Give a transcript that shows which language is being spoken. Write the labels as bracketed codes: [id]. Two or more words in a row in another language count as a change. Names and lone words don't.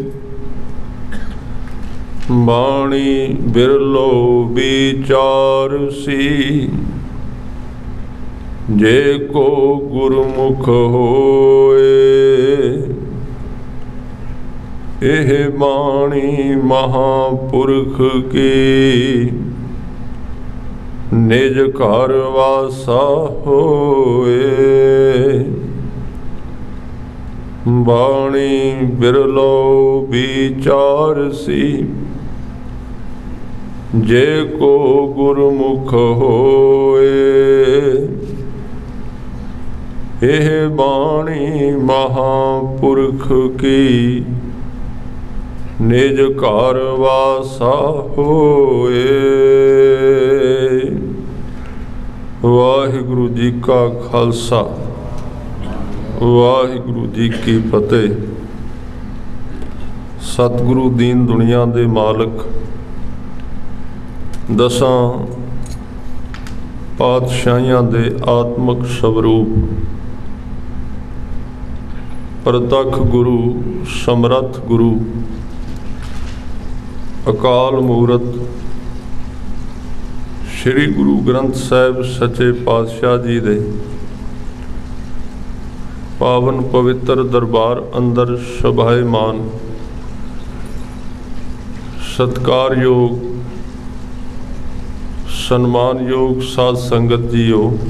[pa] ਬਾਣੀ ਬਿਰਲੋ ਵਿਚਾਰ ਸੀ ਜੇ ਕੋ ਗੁਰਮੁਖ ਹੋਏ। ਏਹ ਬਾਣੀ ਮਹਾਪੁਰਖ ਕੀ ਨਿਜ ਘਰ ਵਾਸਾ ਹੋਏ। ਬਾਣੀ ਬਿਰਲੋ ਵਿਚਾਰ ਸੀ ਜੇ ਕੋ ਗੁਰਮੁਖ ਹੋਏ। ਏਹ ਬਾਣੀ ਮਹਾਪੁਰਖ ਕੀ ਨਿਜ ਘਰ ਵਾਸਾ ਹੋਏ। ਵਾਹਿਗੁਰੂ ਜੀ ਕਾ ਖਾਲਸਾ ਵਾਹਿਗੁਰੂ ਜੀ ਕੀ ਫਤਿਹ। ਸਤਿਗੁਰੂ ਦੀਨ ਦੁਨੀਆ ਦੇ ਮਾਲਕ ਦਸਾਂ ਪਾਤਸ਼ਾਹੀਆਂ ਦੇ ਆਤਮਕ ਸਵਰੂਪ ਪਰਤਖ ਗੁਰੂ ਸਮਰਥ ਗੁਰੂ ਅਕਾਲ ਮੂਰਤ ਸ੍ਰੀ ਗੁਰੂ ਗ੍ਰੰਥ ਸਾਹਿਬ ਸੱਚੇ ਪਾਤਸ਼ਾਹ ਜੀ ਦੇ ਪਾਵਨ ਪਵਿੱਤਰ ਦਰਬਾਰ ਅੰਦਰ ਸ਼ੋਭਾਇਮਾਨ ਸਤਿਕਾਰਯੋਗ ਸਨਮਾਨ ਯੋਗ ਸਾਧ ਸੰਗਤ ਜੀਓ।